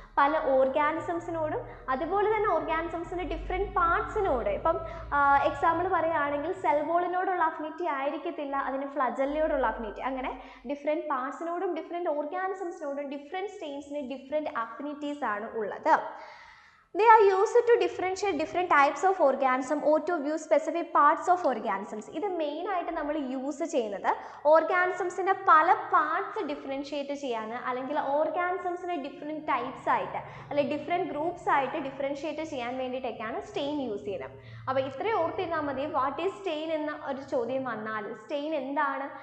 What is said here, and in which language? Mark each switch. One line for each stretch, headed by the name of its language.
Malayalam: പല ഓർഗാനിസംസിനോടും അതുപോലെ തന്നെ ഓർഗാനിസംസിൻ്റെ ഡിഫറെൻറ്റ് പാർട്സിനോട്, ഇപ്പം എക്സാമ്പിൾ പറയുകയാണെങ്കിൽ സെൽ വോളിനോടുള്ള അഫിനിറ്റി ആയിരിക്കത്തില്ല അതിന് ഫ്ലജല്ലയോടുള്ള അഫിനിറ്റി. അങ്ങനെ different പാർട്സിനോടും different ഓർഗാനിസംസിനോടും different സ്റ്റെയിൻസിന് different affinities ആണ് ഉള്ളത്.
English: They are used to differentiate different types of organism or to view specific parts of organisms.
Malayalam: ഇത് മെയിൻ ആയിട്ട് നമ്മൾ യൂസ് ചെയ്യുന്നത് ഓർഗാനിസംസിൻ്റെ പല പാർട്സ് ഡിഫറൻഷിയേറ്റ് ചെയ്യാൻ, അല്ലെങ്കിൽ ഓർഗാനിസംസിനെ ഡിഫറെൻറ്റ് ടൈപ്സ് ആയിട്ട് അല്ലെങ്കിൽ ഡിഫറെൻറ്റ് ഗ്രൂപ്പ്സ് ആയിട്ട് ഡിഫറൻഷിയേറ്റ് ചെയ്യാൻ വേണ്ടിയിട്ടൊക്കെയാണ് സ്റ്റെയിൻ യൂസ് ചെയ്യുന്നത്. അപ്പോൾ ഇത്രയും ഓർത്തിരുന്നാൽ മതി.
English: what is stain
Malayalam: എന്ന ഒരു ചോദ്യം വന്നാൽ സ്റ്റെയിൻ എന്താണ്?